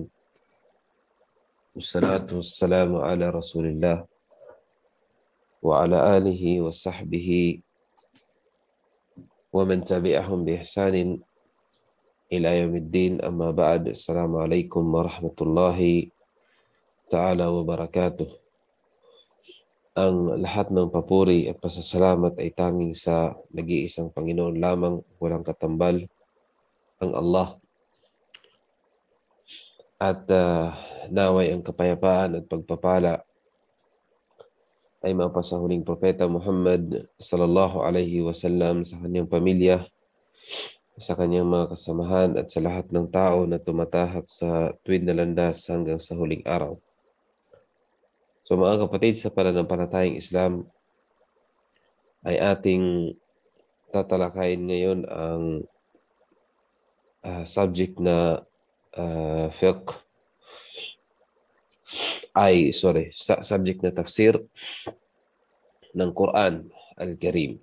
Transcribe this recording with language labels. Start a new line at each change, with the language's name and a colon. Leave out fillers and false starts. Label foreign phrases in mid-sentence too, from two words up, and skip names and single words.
Arabic: والصلاة والسلام على رسول الله وعلى آله وصحبه ومن تبعهم بإحسان إلى يوم الدين. أما بعد. السلام عليكم ورحمة الله تعالى وبركاته.
Filipino: Ang lahat ng papuri at pasasalamat ay tanging sa nag-iisang Panginoon lamang, walang katambal, ang Allah. At naway ang kapayapaan at pagpapala ay mapasa huling propeta Muhammad
Arabic: صلى الله عليه وسلم,
Filipino: sa kanyang pamilya, sa kanyang mga kasamahan at sa lahat ng tao na tumatahak sa tuwid na landas hanggang sa huling araw. So mga kapatid, sa pananampalatayang Islam ay ating tatalakayin ngayon ang subject na subject na tafsir ng Quran Al-Karim.